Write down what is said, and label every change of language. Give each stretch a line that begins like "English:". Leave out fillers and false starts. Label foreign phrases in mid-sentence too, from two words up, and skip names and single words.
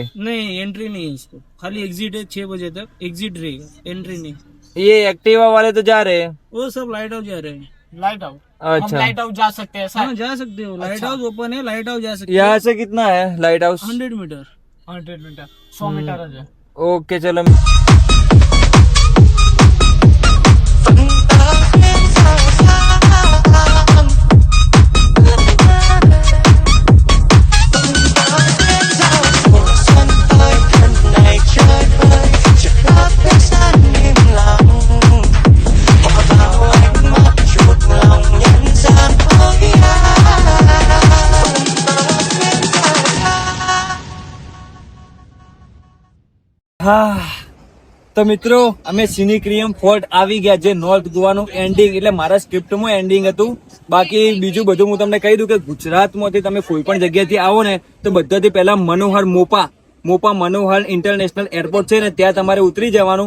Hindi: नहीं एंट्री नहीं है इसको, खाली एग्जिट है 6 बजे तक, एग्जिट रहेगा, एंट्री नहीं। ये एक्टिवा वाले तो जा रहे हैं। वो सब लाइट हाउस जा रहे हैं। लाइट हाउस, अच्छा, लाइट हाउस जा सकते हैं हाँ जा सकते हो, लाइट हाउस ओपन है, लाइट हाउस जा सकते हो। यहाँ से कितना है लाइट हाउस? 100 मीटर। 100 मीटर, 100 मीटर है। ओके चलो।
Vietnamese: mùa xuân ơi thân này chơi vơi chợt lót tiếng sân im lặng hòa vào ánh mắt chuột lòng nhân gian ơi
Gujarati: હા તો મિત્રો અમે સિનિક્રિયમ ફોર્ટ આવી ગયા, જે નોર્થ ગોવાનું એન્ડિંગ, એટલે મારા સ્ક્રિપ્ટમાં એન્ડિંગ હતું. બાકી બીજું બધું હું તમને કહી દઉં કે ગુજરાતમાંથી તમે કોઈ પણ જગ્યાથી આવો ને તો બધાથી પહેલા મનોહર મોપા મનોહર ઇન્ટરનેશનલ એરપોર્ટ છે ને ત્યાં તમારે ઉતરી જવાનું.